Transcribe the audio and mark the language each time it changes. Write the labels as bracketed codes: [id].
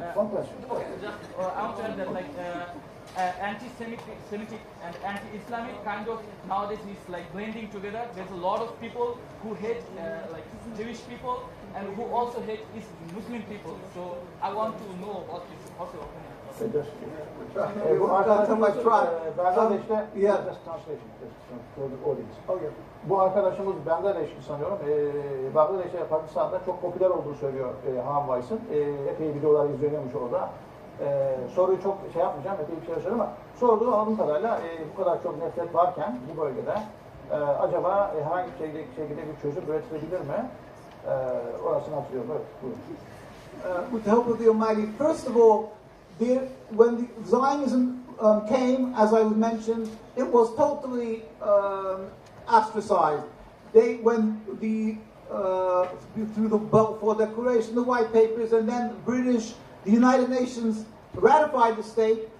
[en] Okay, just I want to add that like anti-Semitic and anti-Islamic kind of nowadays is like blending together. There's a lot of people who hate like Jewish people and who also hate Muslim people. So I want to know what is your opinion. [tr] Bu arkadaşımız Bangladeş'te [en] Yeah. just translation for the audience. Oh, yeah. [tr] Bu arkadaşımız Bangladeşli sanıyorum. Bangladeş'te ve Pakistan'da çok popüler olduğunu söylüyor Han Weiss'in. Epey videolar izleniyormuş orada. Soruyu çok şey yapmayacağım, epey bir şey söyleyeyim ama sorduğu anladığım kadarıyla bu kadar çok nefret varken bu bölgede acaba herhangi bir şekilde bir çözüm üretilebilir mi? Orasını hatırlıyorum. Evet, buyurun. [en] With the help of the Almighty, first of all, when the Zionism came, as I was mentioned, it was totally ostracized. Through the Balfour Declaration, the White Papers, and then the United Nations ratified the state.